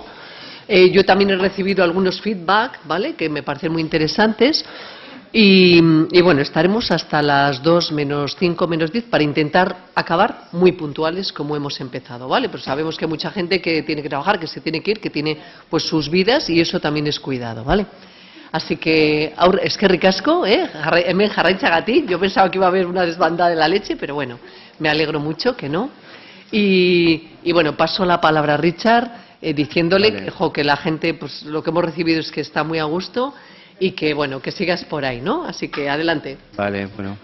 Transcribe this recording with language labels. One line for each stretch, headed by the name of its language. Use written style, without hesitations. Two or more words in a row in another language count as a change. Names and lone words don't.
Spanish: Yo también he recibido algunos feedback, ¿vale?, que me parecen muy interesantes. Y bueno, estaremos hasta las 2 menos 5 menos 10 para intentar acabar muy puntuales como hemos empezado, ¿vale? Pero sabemos que hay mucha gente que tiene que trabajar, que se tiene que ir, que tiene pues sus vidas y eso también es cuidado, ¿vale? Así que,
Basque: eskerrik asko, hemen jarraitzagatik.
Spanish: Yo pensaba que iba a haber una desbandada de la leche, pero bueno, me alegro mucho que no. Y bueno, paso la palabra a Richard, diciéndole vale, que la gente, pues lo que hemos recibido es que está muy a gusto y que, bueno, que sigas por ahí, ¿no? Así que, adelante. Vale, bueno.